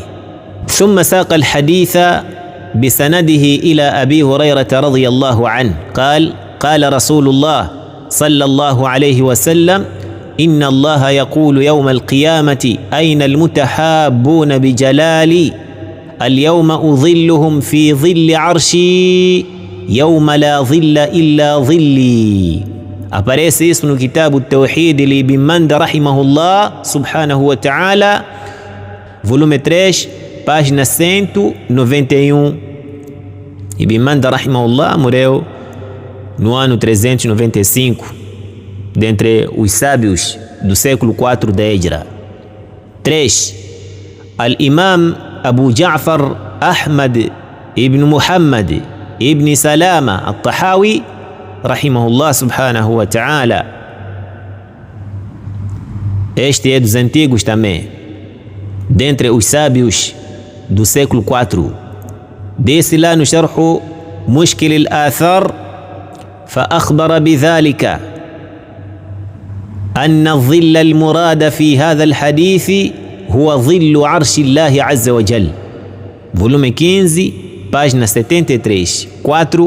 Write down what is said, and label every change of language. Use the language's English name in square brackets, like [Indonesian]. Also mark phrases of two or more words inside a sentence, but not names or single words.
[Arabic] ثم ساق الحديث بسنده إلى أبي هريرة رضي الله عنه قال: قال رسول الله صلى الله عليه وسلم: إن الله يقول يوم القيامة أين المتحابون بجلالي اليوم أظلهم في ظل عرشي يوم لا ظل إلا ظلي. [Portuguese] Aparece isso no Kitab al-Tawhid de Ibn Manda [Arabic] رحمه الله سبحانه وتعالى, [Portuguese] volume 3, página 191. Ibn Manda rahimahullah morreu no ano 395, dentre os sábios do século 4 da Hijra. 3. Al-Imam Abu Ja'far Ahmad ibn Muhammad ibn Salama al-Tahawi [Arabic] رحمه الله سبحانه وتعالى. [Portuguese] Este é dos antigos também, dentre os sábios do século IV. Desse lá no [Arabic] Sharh Mushkil al-Athar, فأخبر بذلك أن الظل المراد في هذا الحديث هو ظل عرش الله عز وجل. [Portuguese] Volume 15, página 73. 4.